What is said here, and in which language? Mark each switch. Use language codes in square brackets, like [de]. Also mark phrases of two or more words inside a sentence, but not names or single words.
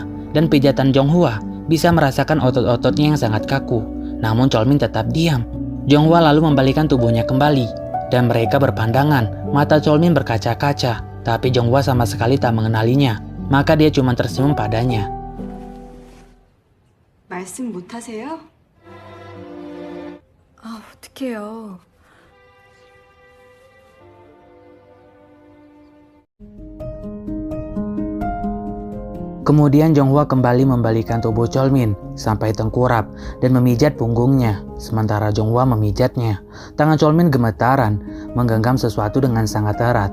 [id] Dan pijatan Jong-hwa bisa merasakan otot-ototnya yang sangat kaku. Namun Chol-min tetap diam. Jong-hwa lalu membalikan tubuhnya kembali. Dan mereka berpandangan, mata Chol-min berkaca-kaca. Tapi Jong-hwa sama sekali tak mengenalinya. Maka dia cuma tersenyum padanya. [ko] 말씀 못 하세요? 아, 어떡해요. [id] Kemudian Jong-hwa kembali membalikan tubuh Chol-min sampai tengkurap dan memijat punggungnya. Sementara Jong-hwa memijatnya, tangan Chol-min gemetaran, menggenggam sesuatu dengan sangat erat.